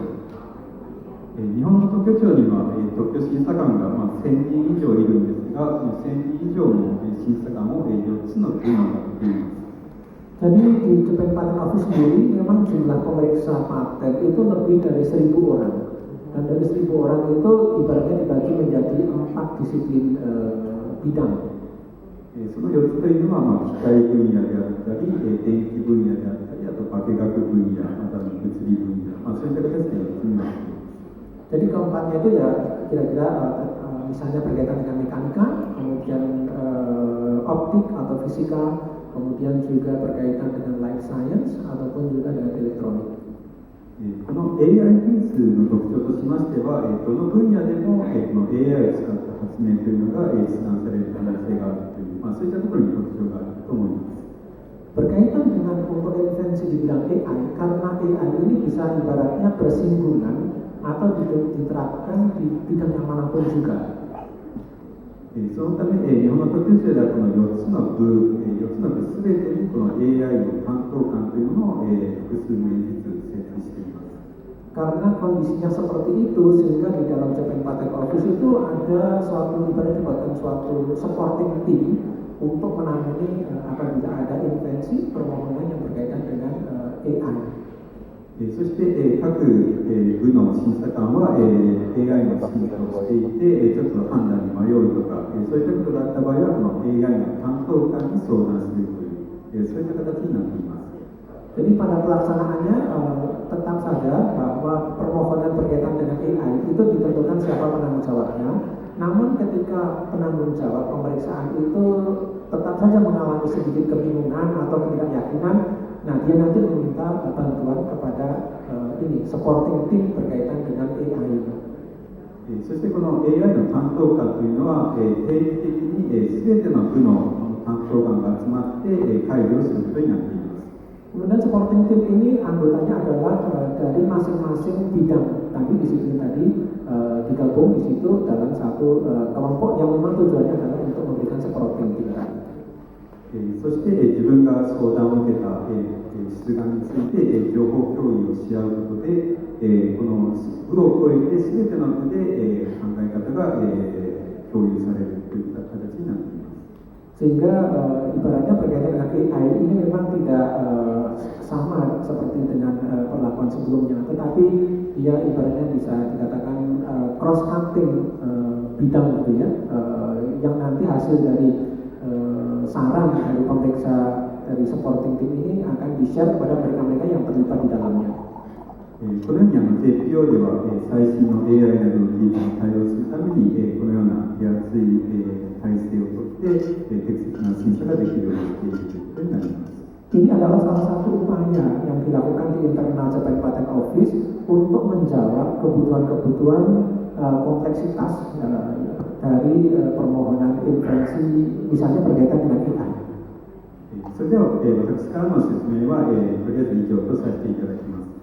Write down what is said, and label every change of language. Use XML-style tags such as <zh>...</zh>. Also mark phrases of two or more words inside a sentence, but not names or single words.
<ja>日本の特許庁には、特許審査官が、1000人以上いるんですが、その1000人以上の審査官を4つの分野が得意ます。</ja> <id>Jadi di Japan Patent Office sendiri memang jumlah pemeriksa paten itu lebih dari 1000 orang. Dan dari 1000 orang itu ibaratnya dibagi menjadi 4 disiplin bidang.</id> <ja>その4つというのは、機械分野であったり、電気分野であったり、あと化学分野、また物理分野、そういった形で4つになっています。</ja> <id>Jadi keempatnya itu ya kira-kira misalnya berkaitan dengan mekanika, kemudian optik atau fisika, kemudian juga berkaitan dengan</id> <en>life science</en> <id>ataupun juga dengan elektronik.</id> <ja>この AI 技術の特徴としましては、どの分野でも、この AI を使った発明というのが出願される可能性があるという、そういったところに特徴があると思います。</ja> <id>Berkaitan dengan untuk invensi di bidang AI, karena AI ini bisa ibaratnya bersinggungan atau diterapkan di bidang yang manapun juga.</id> <ja>そのため、日本の特許庁ではこの4つの部すべてにこの AI の担当官というものを、複数名ずつ設置しています。</ja> <id>Karena kondisinya seperti itu, sehingga di dalam Japan Patent Office itu ada suatu ibarat dibuatkan suatu</id> <en>supporting team</en> <id>untuk menangani apabila ada invensi permohonan yang berkaitan dengan AI.</id> <ja>そして、各部の審査官は AI の審査をしていて、ちょっと判断に迷うとか、そういったことがあった場合は、この AI の担当官に相談するという、そういった形になっています。</ja> <id>Jadi pada pelaksanaannya tetap saja bahwa permohonan berkaitan dengan AI itu ditentukan siapa penanggung jawabnya. Namun ketika penanggung jawab pemeriksaan itu tetap saja mengalami sedikit kebingungan atau ketidakyakinan, nah dia nanti meminta bantuan kepada ini</id> <en>supporting team</en> <id>berkaitan dengan AI itu.</id> <ja>そしてこの AI の担当官というのは、定期的に全ての部の担当官が集まって会議をすることになっています。</ja> <id>Kemudian</id> <en>supporting team</en> <id>ini anggotanya adalah dari masing-masing bidang tadi disiplin tadi digabung di situ dalam satu kelompok yang memang tujuannya adalah untuk memberikan</id> <en>supporting team</en> <id>tadi.</id> <ja>そして自分が相談を受けた出願について情報共有をし合うことでこの部を超えて全ての部で考え方が共有されるといった形になっています。</ja> <id>Sehingga ibaratnya berkaitan dengan AI ini memang tidak sama seperti dengan perlakuan sebelumnya, tetapi dia ibaratnya bisa dikatakan</id> <en>cross cutting</en> <id>bidang gitu ya, yang nanti hasil dari saran dari pemeriksa dari</id> <en>supporting team</en> <id>ini akan di-share kepada mereka-mereka yang terlibat di dalamnya.</id> <ja>このようにJPO では最新の AI などの技術に対応するためにこのような手厚い体制をとって適切な審査ができるようにしているということになります。</ja> <id>Ini adalah salah satu upaya yang dilakukan di internal Japan Patent Office untuk menjawab kebutuhan-kebutuhan kompleksitas dari permohonan invensi misalnya berkaitan dengan AI.</id> <ja>それでは私からの説明はとりあえず以上とさせていただきます。</ja>